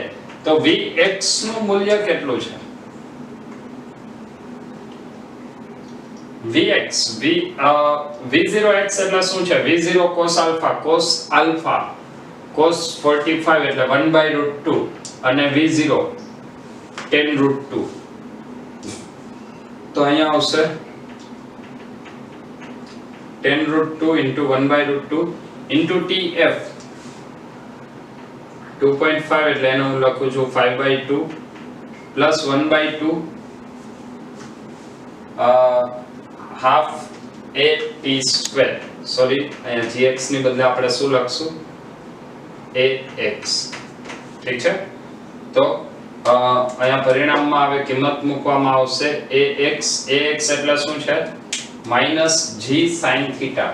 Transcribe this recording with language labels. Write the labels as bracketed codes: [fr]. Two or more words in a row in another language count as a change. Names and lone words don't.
[gu] તો vx નું મૂલ્ય કેટલું છે? [en] v0x [gu] એટલે શું છે? [en] v0 cos alpha cos 45 એટલે 1 by root 2 અને v0 tan root 2. [gu] તો અહીંયા આવશે [en] tan root 2 into 1 by root 2 into tf 2.5 [gu] એટલે એનું હું લખું છું [en] 5 by 2 plus 1 by 2 half a t square. [gu] સોરી, અહીંયા gx ની બદલે આપણે શું લખશું? ax. ઠીક છે. તો અહીંયા પરિણામમાં હવે કિંમત મૂકવામાં આવશે ax એટલે શું છે? [en] minus g sin theta.